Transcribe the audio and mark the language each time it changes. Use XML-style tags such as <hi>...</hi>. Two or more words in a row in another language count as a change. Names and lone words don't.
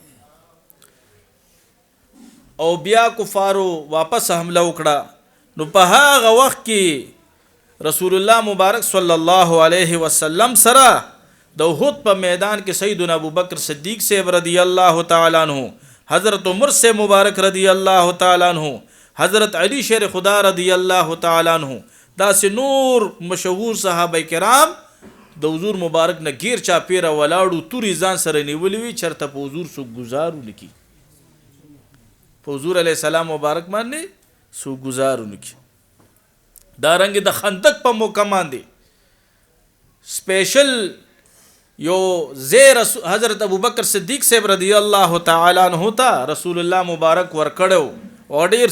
<ps>او بیا کفارو واپس حمله وکړه نو په هغه وخت کې رسول الله مبارک صلی الله علیه وسلم سره د احد په میدان کې سیدنا ابوبکر صدیق صاحب رضی الله تعالی عنہ حضرت عمر سے مبارک رضی الله تعالی عنہ حضرت علی شیر خدا رضی الله تعالی عنہ دا سه نور مشهور صحابه کرام د حضور مبارک نه غیر چا پیره ولاړو توري ځان سره نیولې وی چرته په حضور سو گزارو لکی په حضور علی السلام مبارک باندې سو گزارو لکی دا رنګ د خندق په موقع باندې سپیشل یو زیر حضرت ابوبکر صدیق صاحب رضی الله تعالی عنہ ته رسول الله مبارک ورکړو او ډیر</ps>